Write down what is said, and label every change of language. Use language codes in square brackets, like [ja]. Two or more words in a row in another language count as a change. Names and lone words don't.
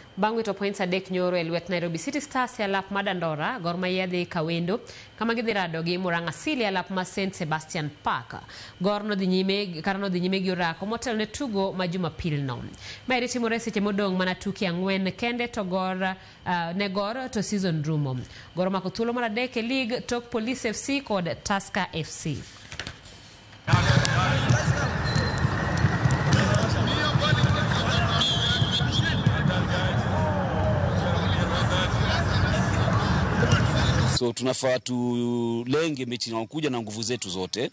[luo] Bangwito points adek nyoro elwet Nairobi City Stars ya lap madandora Gor Mahia dhi kawendo kama gidhirado gi Murang'a Seal ya lap ma St Sebastian Park. Gor no dhi nyime gi orako motel ne tugo ma Jumapil no. Mairi timore seche modong mana tuki ang'wen kende to ne Gor to season rumo. Gor mako thuolo mar adek e league tok Police FC kod Tusker FC. [sw] So tunafaa tulenge mechi inayokuja na nguvu zetu zote.